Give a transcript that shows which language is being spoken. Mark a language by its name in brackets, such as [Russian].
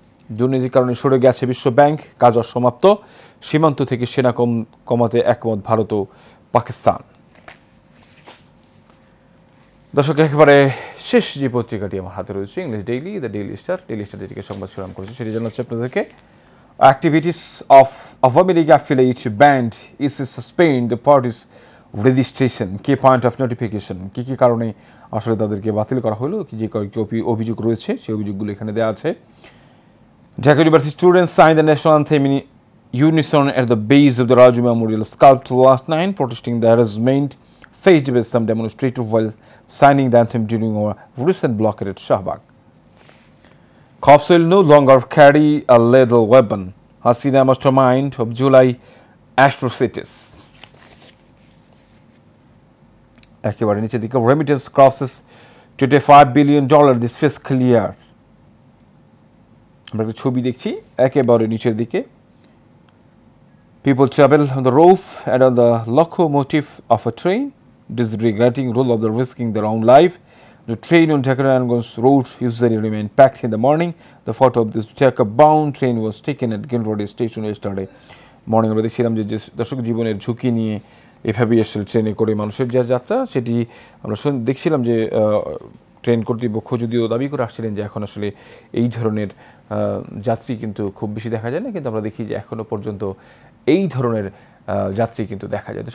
[Bangla] দুর্নীতির কারণে সরে গেছে বিশ্ব ব্যাংক, কাজ অসমাপ্ত, সীমান্ত থেকে সেনা কমাতে একমত ভারত ও পাকিস্তান। দর্শক, একেবারে শেষ যে পত্রিকাটি আমার হাতে রয়েছে English daily, the daily star. Daily star যেটিকে সংবাদ শিরোনাম করেছে সেটি জানাচ্ছে আপনাদেরকে, [English] activities of Awami League affiliate banned is to suspend the party's registration. Key point of notification. [Bangla] কি কারণে আসলে তাদেরকে বাতিল করা হলো, কি যে কয়েকটি অভিযোগ রয়েছে সেই অভিযোগগুলো এখানে দেওয়া আছে। [English] Dhaka University students signed the national anthem in unison at the base of the Raju Memorial sculpture last night, protesting the harassment faced by some demonstrators while signing the anthem during a recent blockade at Shahbag. Cops will no longer carry a lethal weapon. Hasina mastermind of July atrocities. [Bangla] একেবারে নিচের দিকে, [English] remittance crosses $25 billion this fiscal year. [Bangla] আমরা একটা ছবি দেখছি একেবারে নিচের দিকে। [English] People travel on the roof and on the locomotive of a train, disregarding rule of the risking their own life. The train on Dhaka-Naরায়ণগঞ্জ road usually remain packed in the morning. The photo of this Dhaka-bound train was taken at Gil Road station yesterday morning. [Bangla] আমরা দেখছিলাম যে দর্শক জীবনের ঝুঁকি নিয়ে এভাবেই আসলে ট্রেনে করে মানুষের যা যাত্রা, সেটি আমরা দেখছিলাম যে ট্রেন কর্তৃপক্ষ যদিও দাবি করে আসছিলেন যে এখন আসলে এই ধরনের যাত্রী কিন্তু খুব বেশি দেখা যায় না, কিন্তু আমরা দেখি যে এখনও পর্যন্ত এই ধরনের যাত্রী কিন্তু দেখা যায়।